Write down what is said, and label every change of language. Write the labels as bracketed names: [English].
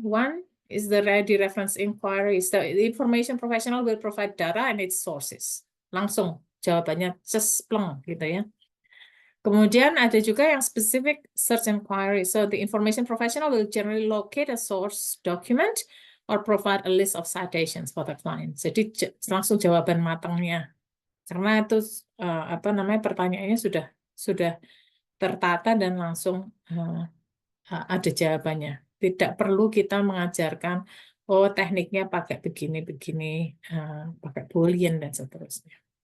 [English] One is the ready reference inquiry. So, the information professional will provide data and its sources. [Indonesian] Langsung jawabannya cespleng gitu ya. Kemudian ada juga yang specific search inquiry. [English] So, the information professional will generally locate a source document or provide a list of citations for the client. [Indonesian] Jadi langsung jawaban matangnya. Karena itu pertanyaannya sudah tertata dan langsung ada jawabannya. Tidak perlu kita mengajarkan tekniknya pakai begini, pakai Boolean dan seterusnya.